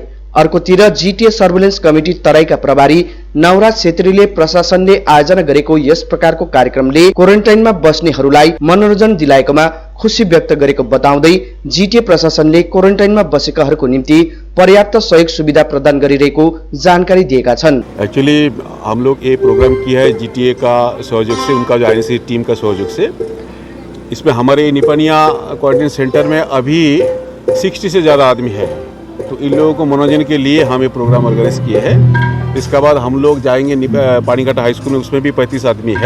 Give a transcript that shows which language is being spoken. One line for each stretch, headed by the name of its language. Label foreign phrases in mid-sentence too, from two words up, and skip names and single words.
Nepali: अर्कोतिर जीटीए सर्भिलेन्स कमिटी तराईका प्रभारी नवराज छेत्रीले प्रशासनले आयोजना गरेको यस प्रकारको कार्यक्रमले क्वारेन्टाइनमा बस्नेहरूलाई मनोरञ्जन दिलाएकोमा खुशी व्यक्त गरेको बताउँदै जीटीए प्रशासनले क्वारेन्टाइनमा बसेकाहरूको निम्ति पर्याप्त सहयोग सुविधा प्रदान गरिरहेको जानकारी दिएका छन्।
Hindi: एक्चुअली हम लोग ये प्रोग्राम किया है जीटीए का सहयोग से, उनका जो आईएनसी टीम का सहयोग से। इसमें हमारे निपनिया क्वारंटाइन सेंटर में अभी 60 से ज़्यादा आदमी है, तो इन लोगों को मनोरंजन के लिए हम ये प्रोग्राम ऑर्गेनाइज किए हैं। इसके बाद हम लोग जाएंगे पानीघट्टा हाई स्कूल में, उसमें भी 35 आदमी है।